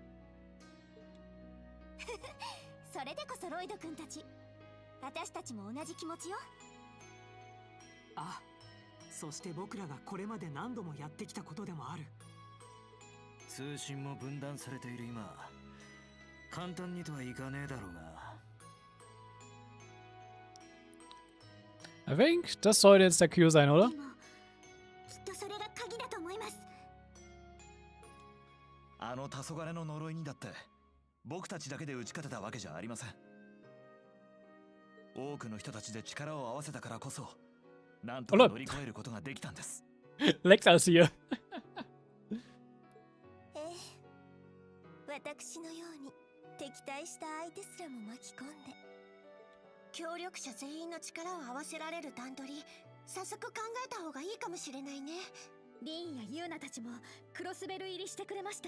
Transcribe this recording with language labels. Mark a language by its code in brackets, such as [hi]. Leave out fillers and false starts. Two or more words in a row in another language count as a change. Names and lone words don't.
[ja] それでこそロイド君たち、私たちも同じ気持ちよ。あ、そして僕らがこれまで何度もやってきたことでもある。通信も分断されている今、簡単にとはいかねえだろうが。 [en] I think, [de] das sollte jetzt der Q sein, oder? [ja] きっとそれが鍵だと思います。あの黄昏の呪いにだって僕たちだけで打ち勝てたわけじゃありません。多くの人たちで力を合わせたからこそなんとか乗り越えることができたんです。 [de] Leckt das hier. [ja] 私のように敵対した相手すらも巻き込んで協力者全員の力を合わせられる段取り、早速考えた方がいいかもしれないね。リーンやユーナたちもクロスベル入りしてくれました。